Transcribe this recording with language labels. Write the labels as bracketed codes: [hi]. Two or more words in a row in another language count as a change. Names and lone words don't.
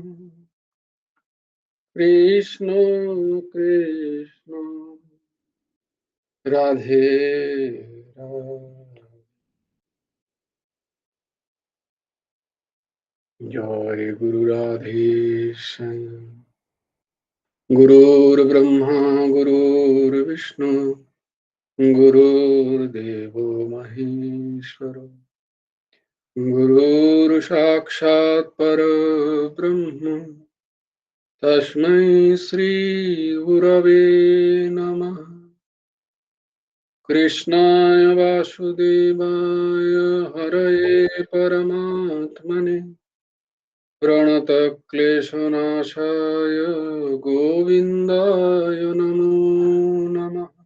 [sa] কৃষ্ণ কৃষ্ণ রাধে রাধে জয় গুরু রাধেশ্যাম গুরুর্ব্রহ্মা গুরুর্বিষ্ণু গুরুর্দেব মহেশ্বর गुरुर् साक्षात् परब्रह्म तस्मै श्रीगुरवे नमः। कृष्णाय वासुदेवाय हरये परमात्मने प्रणतक्लेशनाशाय गोविन्दाय नमो नमः।